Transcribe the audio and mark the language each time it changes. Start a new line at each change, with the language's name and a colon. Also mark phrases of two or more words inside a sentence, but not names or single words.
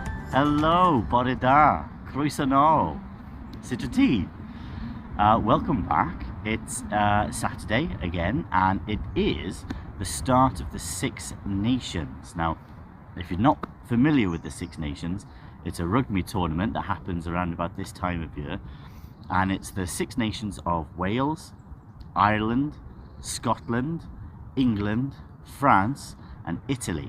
Welsh: Hello, bore da, croeso nôl, sut wyt ti?
English: Welcome back. It's Saturday again, and it is the start of the Six Nations. Now, if you're not familiar with the Six Nations, it's a rugby tournament that happens around about this time of year, and it's the Six Nations of Wales, Ireland, Scotland, England, France, and Italy.